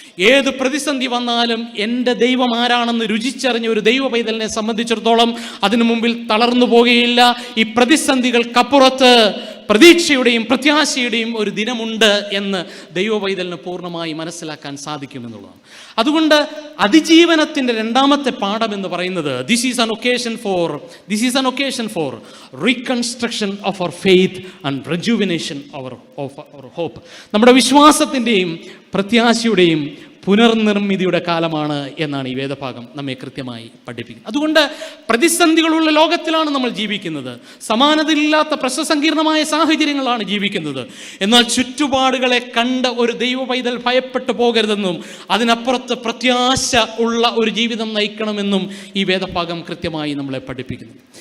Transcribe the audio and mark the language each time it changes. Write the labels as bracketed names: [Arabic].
[Malayalam] ഏത് പ്രതിസന്ധി വന്നാലും എൻ്റെ ദൈവം ആരാണെന്ന് രുചിച്ചറിഞ്ഞ ഒരു ദൈവ പൈതലിനെ സംബന്ധിച്ചിടത്തോളം അതിനു മുമ്പിൽ തളർന്നു പോകുകയില്ല. ഈ പ്രതിസന്ധികൾക്കപ്പുറത്ത് പ്രതീക്ഷയുടെയും പ്രത്യാശയുടെയും ഒരു ദിനമുണ്ട് എന്ന് ദൈവ പൈതലിന് പൂർണ്ണമായി മനസ്സിലാക്കാൻ സാധിക്കുമെന്നുള്ളതാണ്. അതുകൊണ്ട് അതിജീവനത്തിൻ്റെ 2ാമത്തെ പാഠം എന്ന് പറയുന്നത് [English] This is an occasion for reconstruction of our faith and rejuvenation of our hope. [Malayalam] നമ്മുടെ വിശ്വാസത്തിൻ്റെയും പ്രത്യാശയുടെയും പുനർനിർമ്മിതിയുടെ കാലമാണ് എന്നാണ് ഈ വേദഭാഗം നമ്മെ കൃത്യമായി പഠിപ്പിക്കുന്നത്. അതുകൊണ്ട് പ്രതിസന്ധികളുള്ള ലോകത്തിലാണ് നമ്മൾ ജീവിക്കുന്നത്. സമാനതയില്ലാത്ത പ്രശ്നസങ്കീർണമായ സാഹചര്യങ്ങളാണ് ജീവിക്കുന്നത്. എന്നാൽ ചുറ്റുപാടുകളെ കണ്ട ഒരു ദൈവ പൈതൽ ഭയപ്പെട്ടു പോകരുതെന്നും അതിനപ്പുറത്ത് പ്രത്യാശ ഉള്ള ഒരു ജീവിതം നയിക്കണമെന്നും ഈ വേദഭാഗം കൃത്യമായി നമ്മളെ പഠിപ്പിക്കുന്നു.